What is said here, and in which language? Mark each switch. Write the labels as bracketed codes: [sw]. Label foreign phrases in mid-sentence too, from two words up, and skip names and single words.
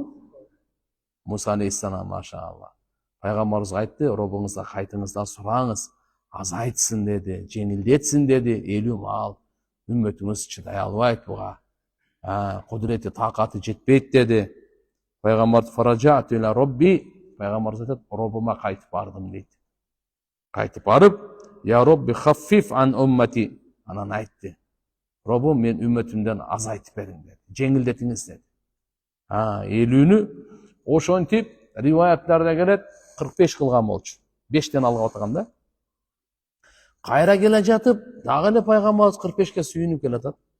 [ky] Муса алейхиссалам, машалла. Пайгамбарыбызга айтты: "Робуңузга кайтыңыз да сураңыз, азайтсын деди, жеңилдетсин деди, 50 маал. Үммөтүңүз чыдай албайт буга. Кудурети, такаты жетпейт деди." [ar] Пайгамбар فرجعت إلى ربي, [ky] пайгамбар айтат: "Робума кайтып бардым" дейт. Кайтып барып: [ar] "يا رب خفف عن أمتي." [ky] Анан айтты: "Робум, мен үммөтүмдөн азайтып бериң" деди. Жеңилдетиңиз деди. 50-нү ошентип риваяттарда келет 45 кылган болчу. 5тен алып атганда. Кайра келе жатып, дагы эле пайгамбарыбыз 45ке сүйүнүп келатат.